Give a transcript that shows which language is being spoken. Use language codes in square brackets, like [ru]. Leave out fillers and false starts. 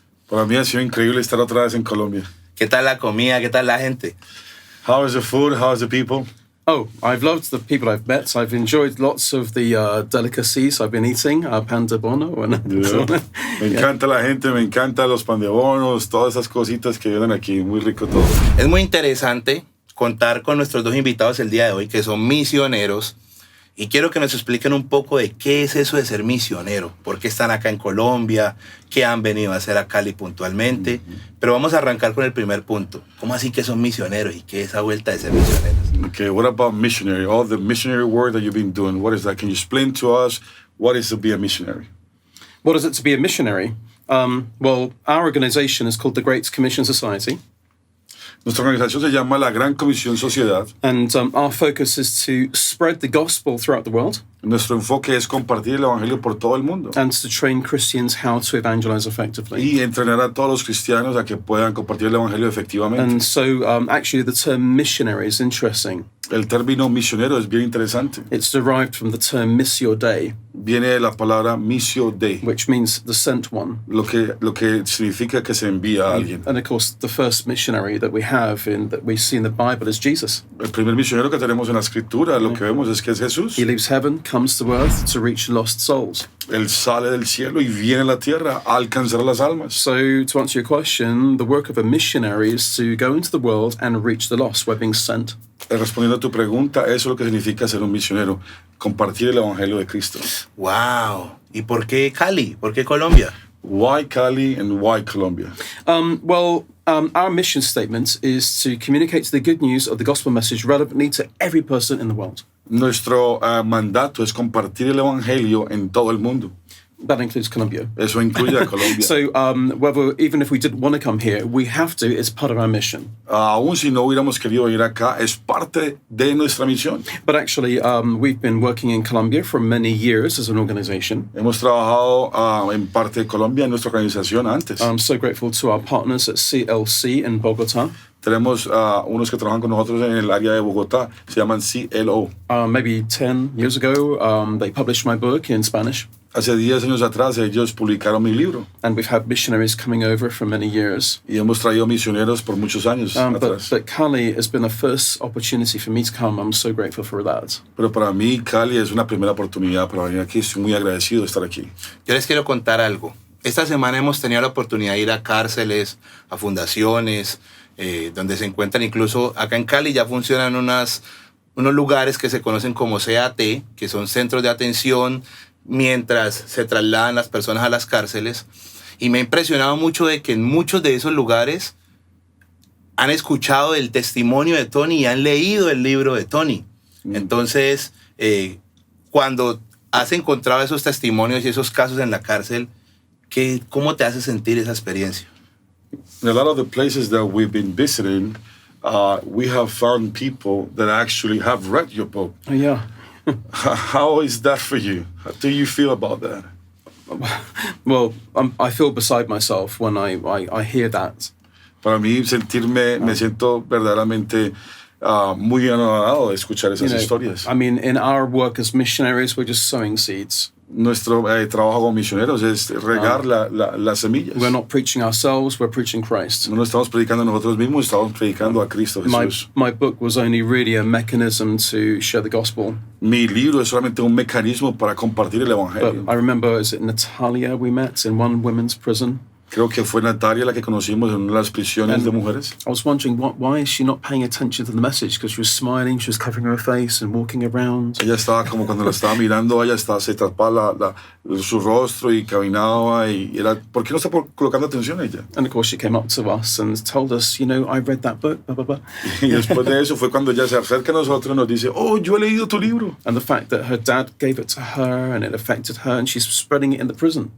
[es] Para mí ha sido increíble estar otra vez en Colombia. ¿Qué tal la comida? ¿Qué tal la gente? [en] How is the food? How is the people? Oh, I've loved the people I've met. I've enjoyed lots of the delicacies I've been eating. [es] Pan de bono. [en] Yeah. [es] Me encanta la gente, me encantan los pan de bonos, todas esas cositas que vienen aquí. Muy rico todo. Es muy interesante contar con nuestros 2 invitados el día de hoy, que son misioneros. Y quiero que nos expliquen un poco de qué es eso de ser misionero, por qué están acá en Colombia, qué han venido a hacer a Cali puntualmente. Pero vamos a arrancar con el primer punto. ¿Cómo así que son misioneros y qué es esa vuelta de ser misioneros? [en] Okay, what about missionary? All the missionary work that you've been doing, what is that? Can you explain to us what is to be a missionary? What is it to be a missionary? Well, our organization is called the Great Commission Society. [es] Nuestra organización se llama la Gran Comisión Sociedad. [en] And our focus is to spread the gospel throughout the world. [es] Nuestro enfoque es compartir el evangelio por todo el mundo. [en] And to train Christians how to evangelize effectively. [es] Y entrenar a todos los cristianos a que puedan compartir el evangelio efectivamente. [en] And so actually the term missionary is interesting. [es] El término misionero es bien interesante. [en] It's derived from the term missio Dei. [es] Viene de la palabra missio Dei, [en] which means the sent one. [es] Lo que significa que se envía a alguien. [en] And of course, the first missionary that we see in the Bible is Jesus. [es] El primer misionero que tenemos en la Escritura, lo que vemos es que es Jesús. [en] He leaves heaven, comes to earth to reach lost souls. [es] Él sale del cielo y viene a la tierra a alcanzar las almas. [en] So, to answer your question, the work of a missionary is to go into the world and reach the lost. We're being sent. [es] Respondiendo a tu pregunta, eso es lo que significa ser un misionero, compartir el evangelio de Cristo. Wow. ¿Y por qué Cali? ¿Por qué Colombia? [en] Why Cali and why Colombia? Our mission statement is to communicate the good news of the gospel message relevantly to every person in the world. [es] Nuestro mandato es compartir el evangelio en todo el mundo. [en] That includes Colombia. [es] Eso incluye a Colombia. [en] So, even if we didn't want to come here, we have to. It's part of our mission. [es] Aún si no hubiéramos querido venir acá, es parte de nuestra misión. [en] But actually, we've been working in Colombia for many years as an organization. [es] Hemos trabajado en parte de Colombia en nuestra organización antes. [en] I'm so grateful to our partners at CLC in Bogotá. [es] Tenemos unos que trabajan con nosotros en el área de Bogotá, se llaman CLO. [en] Maybe 10 years ago, they published my book in Spanish. [es] Hace 10 años atrás ellos publicaron mi libro. [en] And we've had missionaries coming over for many years. [es] Y hemos traído misioneros por muchos años atrás. [en] But Cali has been a first opportunity for me to come. I'm so grateful for that. [es] Pero para mí Cali es una primera oportunidad para venir aquí. Estoy muy agradecido de estar aquí. Yo les quiero contar algo. Esta semana hemos tenido la oportunidad de ir a cárceles, a fundaciones, donde se encuentran incluso acá en Cali ya funcionan unos lugares que se conocen como CAT, que son centros de atención mientras se trasladan las personas a las cárceles. Y me ha impresionado mucho de que en muchos de esos lugares han escuchado el testimonio de Tony y han leído el libro de Tony. Entonces, cuando has encontrado esos testimonios y esos casos en la cárcel, ¿cómo te hace sentir esa experiencia? [en] In a lot of the places that we've been visiting, we have found people that actually have read your book. Oh, yeah. How is that for you? How do you feel about that? Well, I feel beside myself when I hear that. [es] Para mí me siento verdaderamente muy anonadado de escuchar esas historias. [en] I mean, in our work as missionaries, we're just sowing seeds. [es] Nuestro trabajo como misioneros es regar las semillas. [en] We're not preaching ourselves, we're preaching Christ. [es] No estamos predicando a nosotros mismos, estamos predicando a Cristo Jesús. [en] My book was only really a mechanism to share the gospel. [es] Mi libro es solamente un mecanismo para compartir el evangelio. [en] But I remember, is it Natalia we met in one women's prison? [es] Creo que fue Natalia la que conocimos en una de las prisiones de mujeres. [en] I was wondering why is she not paying attention to the message, because she was smiling, she was covering her face and walking around. [es] Ella estaba como cuando la estaba mirando, ella estaba, se tapaba su rostro y caminaba y era, ¿por qué no está colocando atención a ella? [en] And of course she came up to us and told us, I read that book, blah, blah, blah. [es] Y después de eso fue cuando ella se acerca a nosotros y nos dice, oh, yo he leído tu libro. [en] And the fact that her dad gave it to her and it affected her and she's spreading it in the prison.